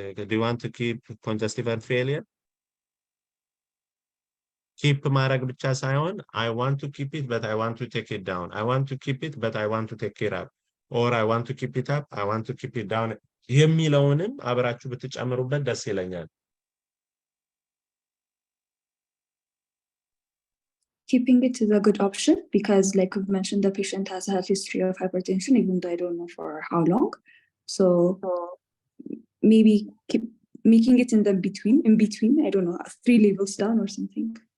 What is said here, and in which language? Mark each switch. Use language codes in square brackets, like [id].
[en] Do you want to keep congestive heart failure? Keep [am] ማድረግ ብቻ ሳይሆን [en] I want to keep it, but I want to take it down. I want to keep it, but I want to take it up. Or I want to keep it up, I want to keep it down. [am] የሚለውንም አብራችሁ ብትጨምሩበት ደስ ይለኛል. [en] Keeping it is a good option because, like we've mentioned, the patient has a history of hypertension, even though I don't know for how long. So maybe keep making it in between, I don't know, 3 levels down or something.